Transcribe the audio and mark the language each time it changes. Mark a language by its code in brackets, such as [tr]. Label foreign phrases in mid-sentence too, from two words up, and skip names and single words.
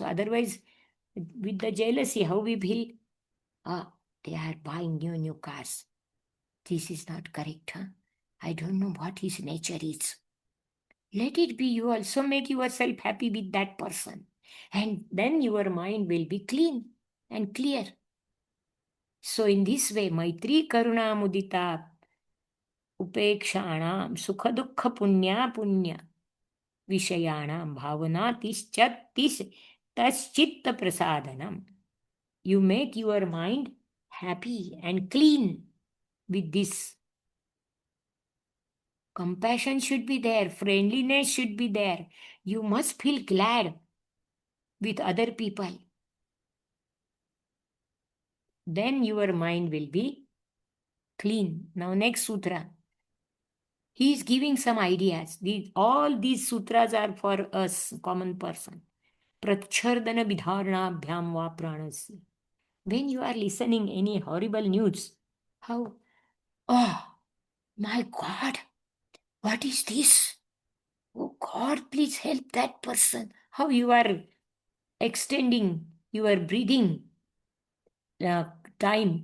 [en] Otherwise, with the jealousy, how we feel? They are buying new cars. This is not correct, huh? I don't know what his nature is. Let it be. You also make yourself happy with that person. And then your mind will be clean and clear. So in this way, [sa] मैत्री करुणा मुदिता उपेक्षाणां सुख दुःख पुण्य विषयाणां भावना तश्चित्त प्रसादनम्. [en] You make your mind happy and clean with this. Compassion should be there, friendliness should be there. You must feel glad with other people. Then your mind will be clean. Now, next sutra. He is giving some ideas. All these sutras are for us, common person. [sa] प्रच्छर्दन विधार्ण भ्यां वा प्राणस्य. [en] When you are listening any horrible news, how, oh my God, what is this? Oh God, please help that person. How you are extending your breathing time.